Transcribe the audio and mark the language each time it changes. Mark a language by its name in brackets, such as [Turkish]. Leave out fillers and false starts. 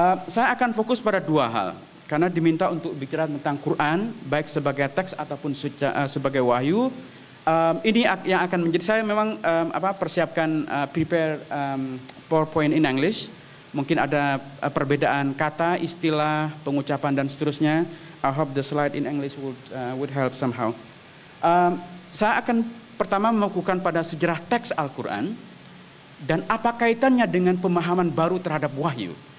[Indonesian] Saya akan fokus pada dua hal, karena diminta untuk bicara tentang Quran, baik sebagai teks ataupun sebagai wahyu. Ini yang akan menjadi, saya memang persiapkan [English] prepare PowerPoint in English. [Indonesian] Mungkin ada perbedaan kata, istilah, pengucapan dan seterusnya. [English] I hope the slide in English would help somehow. [Indonesian] Saya akan pertama melakukan pada sejarah teks Al-Quran dan apa kaitannya dengan pemahaman baru terhadap wahyu.